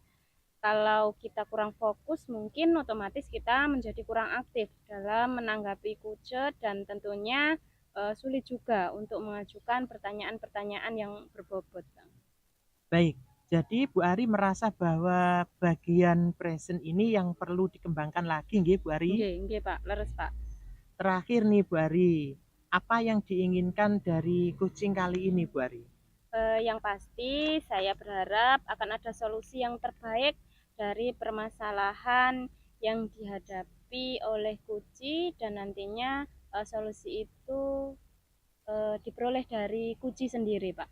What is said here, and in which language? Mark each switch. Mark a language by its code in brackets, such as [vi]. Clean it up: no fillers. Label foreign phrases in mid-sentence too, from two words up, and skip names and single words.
[id] Kalau kita kurang fokus, mungkin otomatis kita menjadi kurang aktif dalam menanggapi coach, dan tentunya sulit juga untuk mengajukan pertanyaan-pertanyaan yang berbobot. Baik, jadi Bu Ari merasa bahwa bagian present ini yang perlu dikembangkan lagi nggih Bu Ari? [jv] Nggih Pak, leres Pak. [id] Terakhir nih Bu Ari, apa yang diinginkan dari coaching kali ini Bu Ari? Yang pasti saya berharap akan ada solusi yang terbaik dari permasalahan yang dihadapi oleh Kuci, dan nantinya solusi itu diperoleh dari Kuci sendiri Pak.